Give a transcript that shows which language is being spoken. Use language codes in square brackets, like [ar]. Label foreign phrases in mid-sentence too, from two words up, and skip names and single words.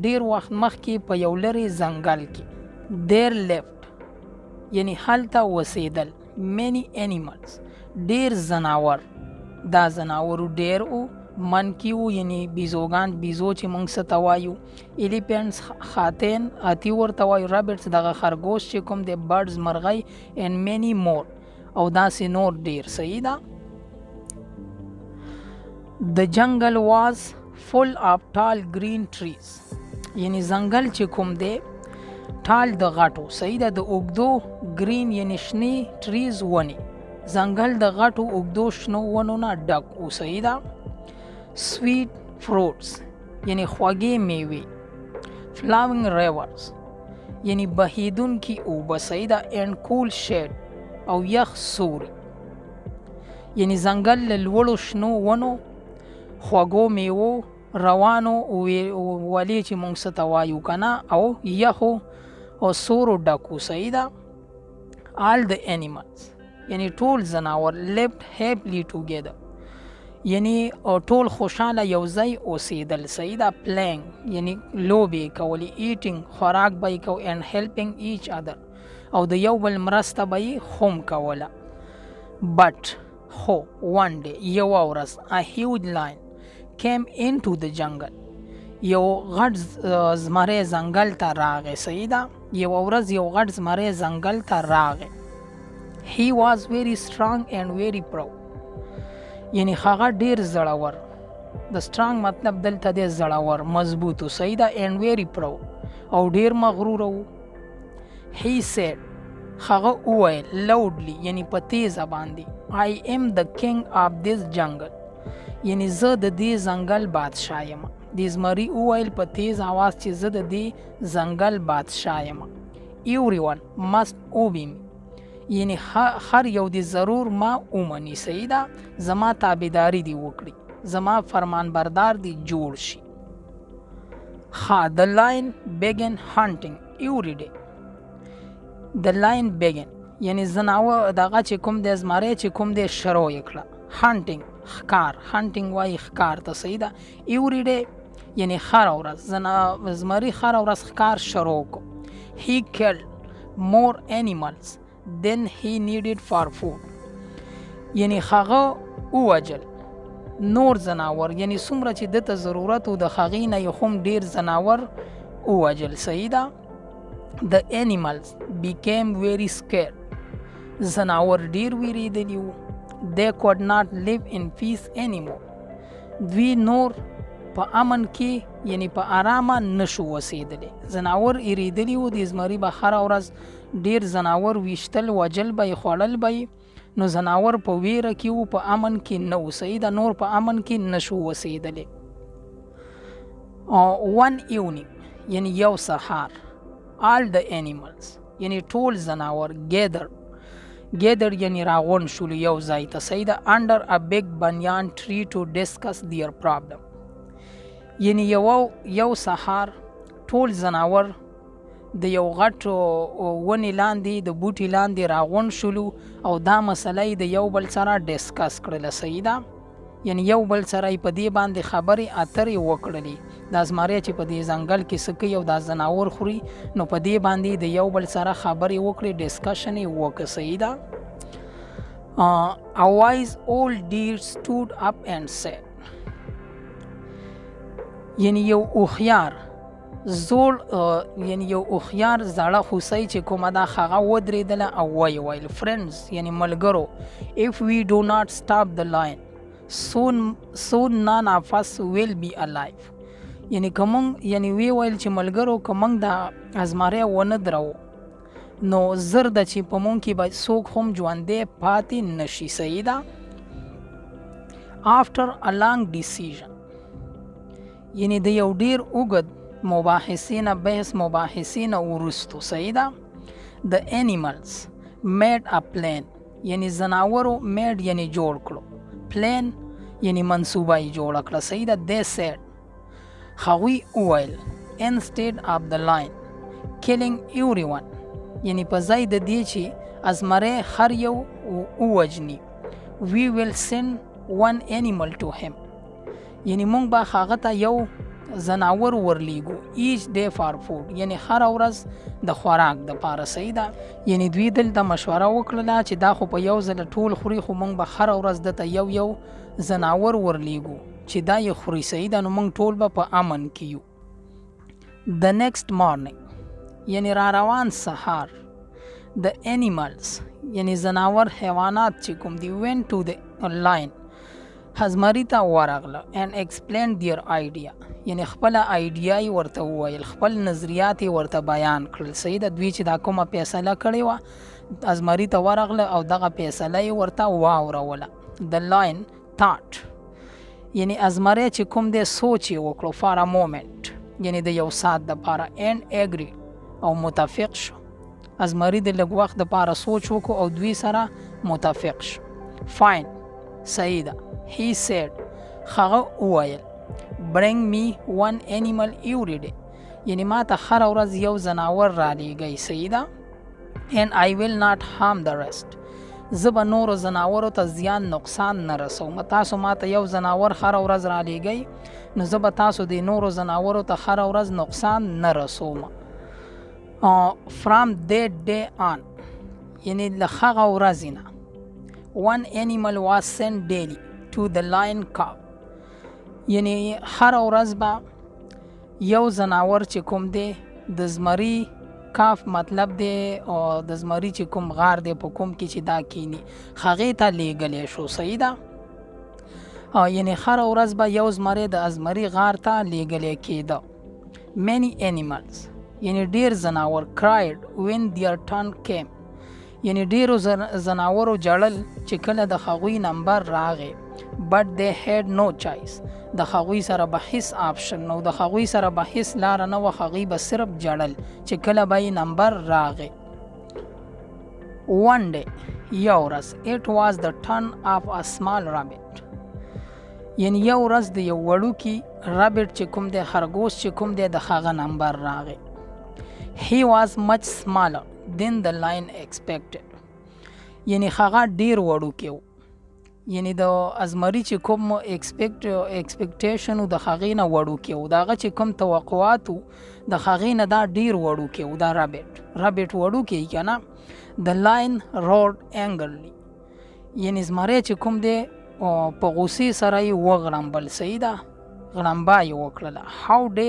[ps] ډیر وخت مخکې په یو لرې ځنګل کې. [en] there lived, [ps] یعنی هلته اوسېدل. [en] many animals, [ps] ډیر ځناور. دا ځناورو ډیر و. منکی و، یعنی بیزوګان، بیزو چې موږ څه ته وایو. ایلیفینټس، خاتین، هاتي ورته وایو. رابټس، دغه خرګوش چې کوم دی. برډز، مرغۍ. [en] and many more، [ps] او داسې نور ډیر. صحیح ده؟ [en] The jungle was full of tall green trees، [ps] یعنی ځنګل چې کوم دی ټال د غټو. صحیح ده؟ د اوږدو ګرین، یعنی شنې ټریز، ونې. ځنګل د غټو اوږدو شنو ونو نه ډک و. صحیح ده؟ [en] sweet fruits, [ps] یعنی خوږې میوې. [en] flowing rivers, [ps] یعنی بهیدونکي اوبه. صحیح ده؟ [en] and cool shade, [ps] او یخ سوري. یعنی ځنګل له لوړو شنو ونو، خوږو میوو، روانو ولې چې موږ څه ته وایو که نه، او یخو او سورو ډک و. صحیح ده؟ [en] all the animals، [ps] یعنی ټول ځناور. [en] lived happily together، [ps] یعنی ټول خوشحاله یو ځای اوسېدل. صحیح ده؟ پلینګ، یعنی لوبې کولې. ایټینګ، خوراک به یې کو. [en] and helping each other، [ps] او د یو بل مرسته به یې هم کوله. [en] but خو one day، [ps] یوه ورځ، [en] a huge lion came into the jungle، [ps] یو غټ زمری ځنګل ته راغی. صحیح ده؟ یوه ورځ یو غټ زمری ځنګل ته راغی. [en] he was very strong and very proud، [ps] یعنی هغه ډیر زړور. د strong مطلب دلته دی زړور، مضبوط. صحیح ده؟ [en] and very proud، [ps] او ډیر مغرور و. [en] he said، [ps] هغه وویل loudly، یعنی په تیزه باندې، [en] I am the king of this jungle، [ps] یعنی زه د دې ځنګل بادشاه یم. د زمري وویل په تیز اواز چې زه د دې ځنګل بادشاه یم. [en] everyone must obey me، [ps] یعنی هر یو دی ضرور ما اومني. صحیح ده؟ زما تابعداري دی وکړي، زما فرمان بردار دی جوړ شي. [en] the lion began hunting every day، the lion began، [ps] یعنی زناور دغه چې کوم دی زمری چې کوم دی شروع یې کړه. hunting، ښکار. hunting وایي ښکار ته. صحیح ده؟ [en] every day، [ps] یعنی هره ورځ. زمري هره ورځ ښکار شروع کړو. [en] he killed more animals then he needed for food، [ps] یعنی هغه ووجل نور ځناور، یعنی څومره چې دته ضرورت و د هغې نه یې هم ډېر ځناور ووجل. صحیح ده؟ [en] the animals became very scared، [ps] ځناور ډېر ویرېدلي وو. [en] they could not live in peace anymore، [ps] دوی نور په امن کې، یعنی په آرامه نشو اوسېدلی. ځناور ایریدلي وو. د زمري به هره ورځ ډیر ځناور ویشتل، وجل به یې، خوړل به یې. نو ځناور په ویره کې وو، په امن کې نه و. صحیح ده؟ نور په امن کې نشو اوسېدلی. [en] one evening، [ps] یعنی یو سهار، [en] all the animals، [ps] یعنی ټول ځناور gather، یعنی راغونډ شول یو ځای ته. صحیح ده؟ [en] under a big banyan tree to discuss their problem، [ps] یعنی یو سهار ټول ځناور د یو غټ ونې لاندې، د بوټي لاندې راغونډ شولو او دا مسله یې د یو بل سره ډسکس کړله. صحیح ده؟ یعنی یو بل سره یې په دې باندې خبرې اترې وکړلې. دا زمری چې په دې ځنګل کې څه کوي او دا ځناور خوري، نو په دې باندې د یو بل سره خبرې وکړې، ډسکشن یې وکړه. صحیح ده؟ [en] A wise old deer stood up and said. [ps] یعنی یو هوښیار زړه هوسۍ چې کومه ده هغه ودرېدله او ویې ویل friends یعنی ملګرو [en] if we do not stop the lion soon none of us will be alive [ps] یعنی که موږ یعنی ویې ویل چې ملګرو که موږ دا زمری ونه درو نو زر ده چې په موږ کې به څوک هم ژوندی پاتې نشي صحیح ده [en] after a long decision [ps] یعنی د یو ډیر اوږد مباحثې نه بحث مباحثې نه وروستو صحیح ده [en] the animals made a plan [ps] یعنی زناورو made یعنی جوړ کړو plan یعنی منصوبه یې جوړه کړه صحیح ده [en] they said [ps] هغوی وویل [en] instead of the lion killing everyone [ps] یعنی په ځای د دې چې زمری هر یو ووجني [en] we will send one animal to him [ps] یعنی مونږ به هغه ته یو زناور ورلیږو [en] each day for food [ps] یعنی هر ورځ د خوراک دپاره صحیح ده یعنی دوی دلته مشوره وکړله چې دا خو په یو ځله ټول خوري خو مونږ به هر ورځ دته یو زناور ورلیږو چې دا یې خوري صحیح ده نو مونږ ټول به په امن کې یو [en] the next morning [ps] یعنی را روان سهار [en] the animals [ps] یعنی زناور حیوانات چې کوم دی [en] went to the lion [ps] زمری ته ورغله [en] and explained their idea [ps] یعنی خپل آیډیا یې ورته وویل خپل نظریات یې ورته بیان کړل صحیح ده دوی چې دا کومه فیصله کړې وه زمري ته ورغله او دغه فیصله یې ورته واوروله [en] the lion thought [ps] یعنی زمری چې کوم دی سوچ یې وکړو [en] for a moment [ps] یعنی د یو ساعت دپاره [en] and agreed [ps] او متفق شو زمری د لږ وخت دپاره سوچ وکړو او دوی سره متفق شو fine صحیح ده [en] he said [ps] هغه وویل [en] bring me one animal every day [ps] یعنی ما ته هر ورځ یو زناور را لیږئ صحیح ده [en] and I will not harm the rest [ps] زه به نورو زناورو ته زیان نقصان نه رسوم تاسو ما ته یو زناور هر ورځ را لیږئ نو زه به تاسو د نورو زناورو ته هر ورځ نقصان نه رسوم [en] from that day on [ps] یعنی له هغه ورځې نه [en] one animal was sent daily to the lion cub [ps] یعنی هر ورځ به یو زناور چې کوم دی د زمری کاف مطلب دی او د زمری چې کوم غار دی په کوم کې چې دا کینی هغې ته لیږلی شو صحیح ده یعنی هر ورځ به یو زمری د زمری غار ته لیږلی کېده [en] many animals [ps] یعنی ډیر زناور [en] cried when their turn came [ps] یعنی ډیرو زناورو جړل چې کله د هغوی نمبر راغی [en] but they had no choice [ps] د هغوی سره به هیڅ آپشن نو د هغوی سره به هیڅ لاره نه وه هغوی به صرف جړل چې کله به یې نمبر راغی [en] one day [ps] یو ورځ [en] it was the turn of a small rabbit [ps] یعنی یو ورځ د یو وړوکي رابټ چې کوم دی خرګوش چې کوم دی د هغه نمبر راغی [en] he was much smaller than the lion expected [ps] یعنی هغه ډیر وړوکی و یعنی د زمری چې کوم اکسپیکټیشن د هغې نه وړوکی و د هغه چې کوم توقعات و د هغې نه دا ډیر وړوکی و دا رابټ وړوکی که نه [en] the lion roared angrily [ps] یعنی زمری چې کوم دی په غوسې سره یې وغړمبل صحیح ده غړمبه یې وکړله how